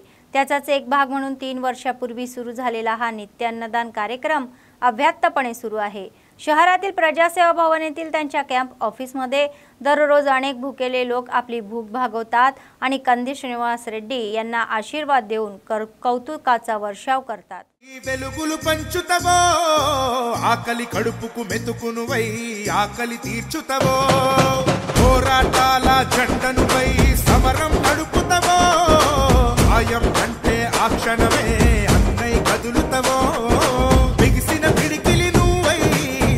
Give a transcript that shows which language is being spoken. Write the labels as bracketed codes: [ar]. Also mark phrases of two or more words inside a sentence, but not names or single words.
[mr] त्याचाच एक भाग म्हणून 3 वर्षापूर्वी सुरू झालेला हा नित्यान्नदान कार्यक्रम अव्याहतपणे सुरू आहे. शहरातील प्रजासेवा भवन येथील त्यांच्या कॅम्प ऑफिसमध्ये दररोज अनेक भुकेले लोक आपली भूक भागवतात आणि कंदी श्रीनिवास रेड्डी यांना आशीर्वाद देऊन कौतुकाचा वर्षाव करतात. [te] వెలుగులు పంచుతవో ఆకలి కడుపుకు మెతుకునువై ఆకలి తీర్చుతవో పోరాటాల జెండనువై సమరం నడుపుతవో ఆయం అంటే ఆ క్షణమే అన్నై కదులుతవో బిగిసిన పిడికిలి నువ్వై